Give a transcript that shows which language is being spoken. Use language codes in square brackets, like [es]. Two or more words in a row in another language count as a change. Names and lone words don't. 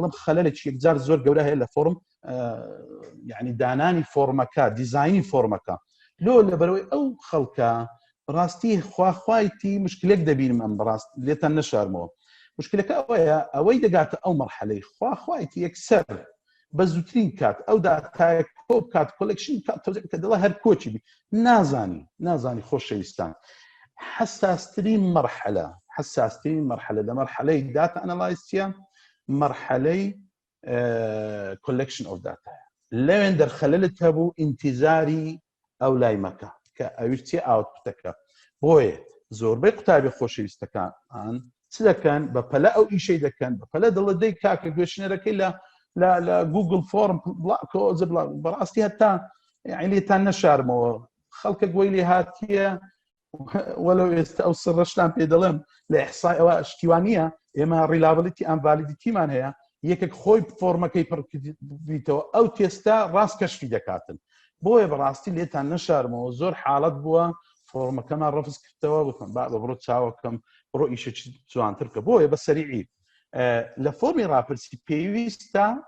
[ckb] بڵم خەلەلێکی یەکجار زۆر گەورە هەیە لە فۆرم یعنی دانانی فۆرمەکە دیزایانی فۆرمەکە لۆ لەبەرەوەی ئەو خەڵکە ڕاستی خواخوایتی مشکلێک دەبینم ئەم بەڕاست لێتان نەشارمەوە مشکلەکە ئەوەی دەگاتە ئەو مەرحەلەی خواخوایەتی یەکسەر بە زووترین کات ئەو داتایە کۆ بکات کۆلێکشن کە دەڵە هەر کۆچی بی نازانی خۆشەویستان حساسترین مەرحەلە لە مەرحەلەی [en] data analysis [ckb] مەرحەلەی [en] collection of data [ckb] لەوێن دەرخەلەلت هەبوو ئینتیزاری ئەو لای مەکە کە ئەویستی ئاوتپوتەکە بۆیە زۆربەی قوتابی خۆشەویستەکان چ دەکەن بە پەلە ئەو ئیشەی دەکەن بە پەلە دڵە دەی کاکە گوێشنەرەکەی لە گوگل فۆرم بەڕاستی هەتا لێتان نەشارمەوە خەڵکە گوێی لێ هاتیە وەلەو ئێستا ئەو سڕەشتان پێ دەڵێم لە ئیحسای ئەوە شتیوانیە ئێمە ڕیلابلیتی ئەم ڤالیدیتیمان هەیە یەکێک خۆی فۆرمەکەی پڕبییتەوە ئەو تێستا ڕاست کەشفی دەکاتن بۆیە بەڕاستی لێتان نەشارمەوە زۆر حاڵەت بووە فۆرمەکەمان ڕفز کردەوە گوتم بڕۆ چاوەکەم بڕۆ ئیشە جوانتر بکە بۆیە بە سەریعی لە فۆرمی ڕاپرسی پێویستە